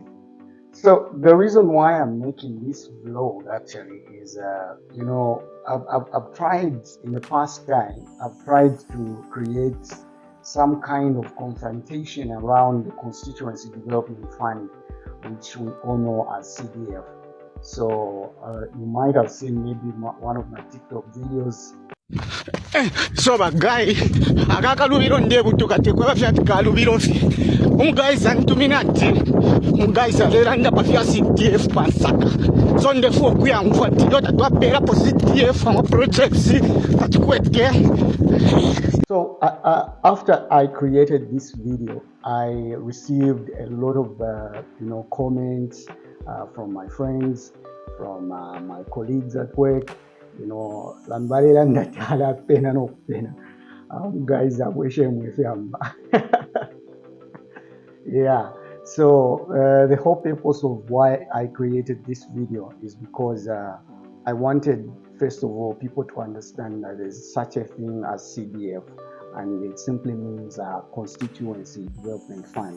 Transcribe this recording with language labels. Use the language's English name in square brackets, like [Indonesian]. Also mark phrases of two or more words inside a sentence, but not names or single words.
[English] So the reason why I'm making this vlog actually is, I've tried in the past time, I've tried to create some kind of confrontation around the Constituency Development Fund, which we all know as CDF. So you might have seen maybe one of my TikTok videos. [Bemba] So bagay akakalubiro ndebutuka tekweba fyati kalubiro fi umuguys antuminati umuguys alera pafya CDF pasaka so ndefu okuyangwa tilota twapera po CDF ama projects atukwete. [English] So after I created this video, I received a lot of comments from my friends, from my colleagues at work. [Bemba] Lambalera ndatala pena no pena. [English] Guys, I wish I'm with you. Yeah. So the whole purpose of why I created this video is because I wanted, first of all, people to understand that there's such a thing as CDF, and it simply means Constituency Development Fund.